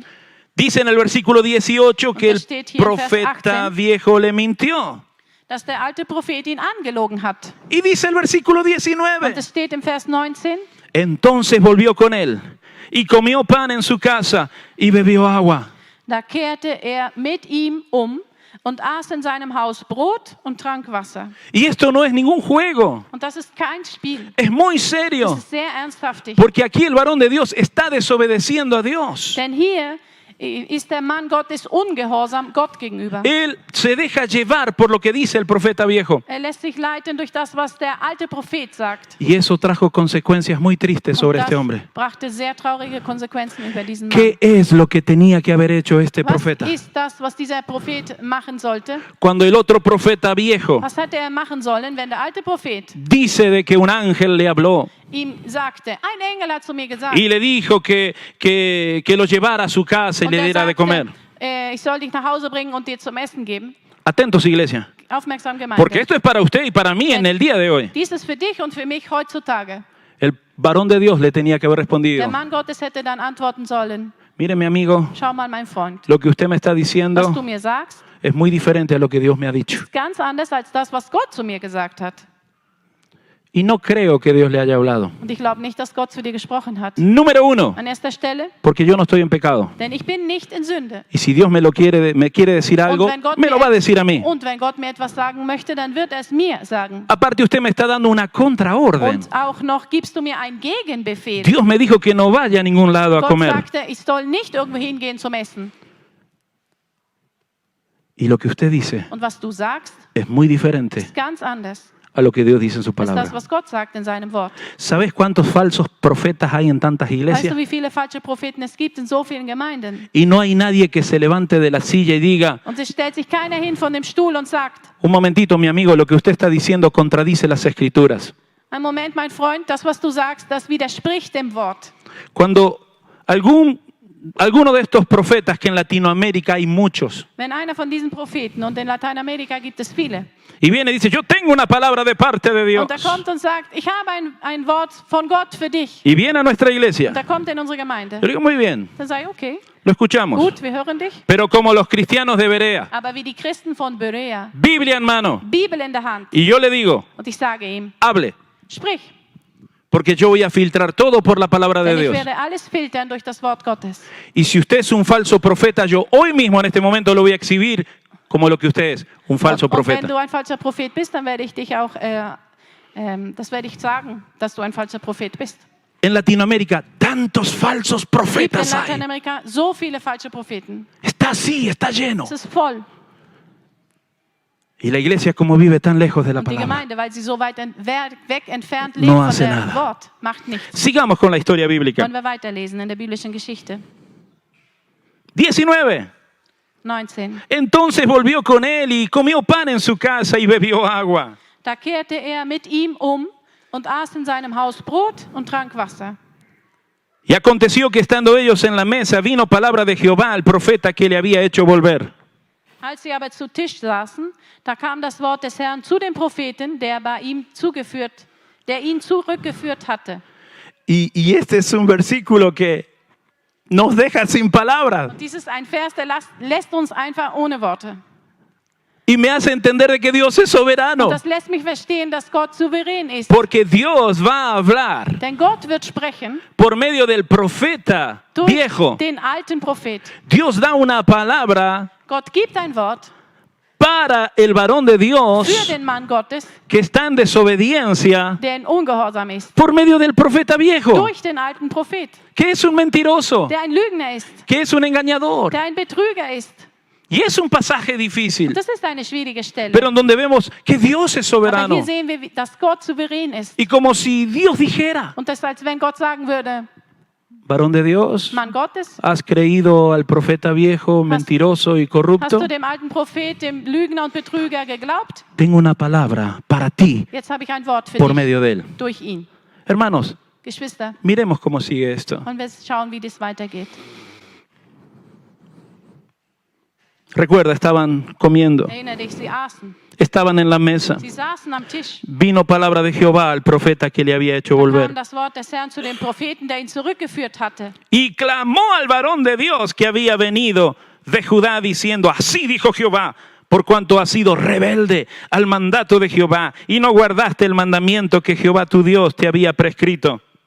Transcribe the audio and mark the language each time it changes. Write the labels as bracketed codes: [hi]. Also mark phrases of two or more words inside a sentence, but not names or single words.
[es] Dice en el versículo 18 que el [de] steht hier en Vers [es] profeta 18. viejo le mintió. [de] Dass der alte Prophet ihn angelogen hat. [es] Y dice el versículo [de] Und 19. es steht im Vers 19. [es] Entonces volvió con él y comió pan en su casa y bebió agua. [de] Da kehrte er mit ihm und aß in seinem Haus Brot und trank Wasser. [es] Y esto no es ningún juego, [de] Und das ist kein Spiel. [es] es muy [de] Das [es] serio. [de] ist sehr ernsthaftig. [es] Porque aquí el varón de Dios está desobedeciendo a Dios. [de] Denn hier ist der Mann Gottes ungehorsam Gott gegenüber. [es] Él se deja llevar por lo que dice el profeta viejo. [de] Er lässt sich leiten durch das, was der alte Prophet sagt. [es] Y eso trajo consecuencias muy tristes sobre [de] Und [es] este [de] das [es] hombre. [de] brachte sehr traurige Konsequenzen über diesen Mann. [es] ¿Qué es lo que tenía que haber hecho este [de] Was [es] profeta? [de] ist das, was dieser Prophet machen sollte? [es] Cuando el otro profeta viejo [de] Was hätte er machen sollen, wenn der alte Prophet [es] dice de que un ángel le habló [de] ihm sagte, ein Engel hat zu mir gesagt, [es] y le dijo que lo llevara a su casa y [de] und [es] le [de] er [es] diera de [de] sagte, [es] comer? [de] ich soll dich nach Hause bringen und dir zum Essen geben. [es] Atentos, iglesia. [de] Aufmerksam Gemeinde. [es] Porque esto es para usted y para mí en el día de hoy. [de] Dies ist für dich und für mich heutzutage. [es] El varón de Dios le tenía que haber [de] Der [es] respondido. [de] Mann Gottes hätte dann antworten sollen, [es] Mire, mi amigo, [de] schau mal, mein Freund, [es] lo que usted me está [de] was du [es] diciendo [de] mir sagst, [es] es muy diferente a lo que Dios me ha dicho. [de] ist ganz anders als das, was Gott zu mir gesagt hat. [es] Y no creo que Dios le haya hablado. [de] Und ich glaube nicht, dass Gott zu dir gesprochen hat. [es] Número uno, [de] An erster Stelle, [es] porque yo no estoy en pecado. [de] denn ich bin nicht in Sünde. [es] Y si Dios me quiere decir algo, [de] Und wenn Gott [es] me lo va a decir a mí. [de] und wenn Gott mir etwas sagen möchte, dann wird er es mir sagen. [es] Aparte, usted me está dando una contraorden. [de] Und auch noch gibst du mir einen Gegenbefehl. [es] Dios me dijo que no vaya a ningún lado a [de] Gott [es] comer. [de] sagte, ich soll nicht irgendwo hingehen zum Essen. [es] Y lo que usted dice [de] Und was du sagst, [es] es muy diferente [de] ist ganz anders [es] a lo que Dios dice en su [de] als das, [es] palabra. [de] was Gott sagt in seinem Wort. [es] ¿Sabes cuántos falsos profetas hay en tantas [de] Weißt [es] iglesias? [de] du, wie viele falsche Propheten es gibt in so vielen Gemeinden? [es] Y no hay nadie que se levante de la silla y diga, [de] Und es stellt sich keiner hin von dem Stuhl und sagt, [es] un momentito, mi amigo, lo que usted está diciendo contradice las escrituras. [de] ein Moment, mein Freund, das, was du sagst, das widerspricht dem Wort. [es] Cuando alguno de estos profetas, que en Latinoamérica hay muchos, [de] Wenn einer von diesen Propheten, und in Lateinamerika gibt es viele, [es] y viene y dice, yo tengo una palabra de parte de Dios, [de] und er kommt und sagt, ich habe ein Wort von Gott für dich, [es] y viene a nuestra iglesia, [de] und er kommt in unsere Gemeinde, [es] yo digo, muy bien, [de] dann sage ich, [es] okay, lo escuchamos. [de] gut, wir hören dich. [es] Pero como los cristianos de Berea, [de] Aber wie die Christen von Berea, [es] Biblia en mano, [de] Bibel in der Hand, [es] y yo le digo, [de] und ich sage ihm, [es] hable, [de] sprich, [es] porque yo voy a filtrar todo por la palabra de [de] denn ich [es] Dios. [de] werde alles filtern durch das Wort Gottes. [es] Y si usted es un falso profeta, yo hoy mismo en este momento lo voy a exhibir como lo que usted es, un falso [de] Und wenn [es] profeta. [de] du ein falscher Prophet bist, dann werde ich dich auch, das werde ich sagen, dass du ein falscher Prophet bist. [es] En Latinoamérica, tantos falsos [de] Es gibt in [es] profetas hay. [de] Lateinamerika so viele falsche Propheten. [es] Está así, está lleno. [de] Es ist voll. [es] Y la iglesia, como vive tan lejos de la [de] Und die [es] palabra. [de] Gemeinde, weil sie so weit weg entfernt lebt [es] No [de] von [es] hace [de] dem [es] nada. [de] Wort, macht nichts. [es] Sigamos con la historia bíblica. [de] Wollen wir weiterlesen in der biblischen Geschichte. 19. 19. [es] Entonces volvió con él y comió pan en su casa y bebió agua. [de] Da kehrte er mit ihm und aß in seinem Haus Brot und trank Wasser. [es] Y aconteció que estando ellos en la mesa, vino palabra de Jehová al profeta que le había hecho volver. [de] Als sie aber zu Tisch saßen, da kam das Wort des Herrn zu dem Propheten, der ihn zurückgeführt hatte. [es] Y este es un versículo que nos deja sin palabras. [de] Dies ist ein Vers, der lässt uns einfach ohne Worte. [es] Y me hace entender de que Dios es soberano. [de] Und das lässt mich verstehen, dass Gott souverän ist. [es] Porque Dios va a hablar [de] Denn Gott wird sprechen [es] por medio del profeta [de] durch [es] viejo. [de] den alten Prophet. [es] Dios da una palabra [de] Gott gibt ein Wort [es] para el varón de [de] für [es] Dios [de] den Mann Gottes, [es] que está en desobediencia [de] der in Ungehorsam ist. [es] por medio del profeta viejo, [de] Durch den alten Prophet, [es] que es un mentiroso, [de] der ein Lügner ist, [es] que es un engañador. [de] der ein Betrüger ist. [es] Y es un pasaje difícil, [de] Und das ist eine schwierige Stelle. [es] pero en donde vemos que Dios es [de] Aber [es] soberano. [de] hier sehen wir, dass Gott souverän ist. [es] Y como si Dios dijera, [de] Und das ist, als wenn Gott sagen würde, [es] varón de Dios, [de] Mann Gottes, [es] has creído al profeta viejo, mentiroso y [de] hast [es] corrupto. [de] du dem alten Prophet, dem Lügner und Betrüger geglaubt? [es] Tengo una palabra para ti [de] Jetzt habe ich ein Wort für [es] por [de] dich [es] medio de él. [de] durch ihn. [es] Hermanos, [de] Geschwister, [es] miremos cómo sigue esto. [de] und wir schauen, wie das weitergeht. [es] Recuerda, estaban comiendo, [de] Erinnere dich, sie aßen. [es] estaban en la mesa. [de] Sie saßen am Tisch. [es] Vino palabra de Jehová al profeta que le había hecho [de] Da kam [es] volver. [de] das Wort des Herrn zu dem Propheten, der ihn zurückgeführt hatte. [es] Y clamó al varón de Dios que había venido de Judá diciendo, así dijo Jehová, por cuanto has sido rebelde al mandato de Jehová y no guardaste el mandamiento que Jehová tu Dios te había prescrito.